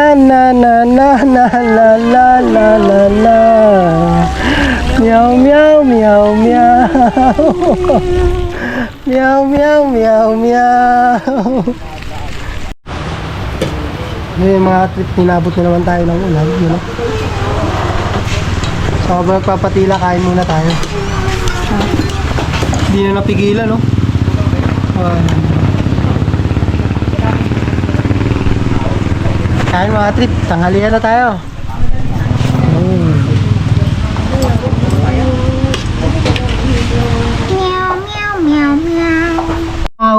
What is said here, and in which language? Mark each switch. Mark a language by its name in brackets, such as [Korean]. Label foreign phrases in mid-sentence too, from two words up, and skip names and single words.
[Filipino] na na na na la la la la la meow meow meow meow meow meow meow meow. Yung mga trip, ninabot na naman tayo ng ulan, [English] you know? [Filipino] So habang nagpapatila, kain muna tayo. Hindi na napigilan, no? Kain mga trip, tanghalian na tayo. Meow, meow, meow, meow.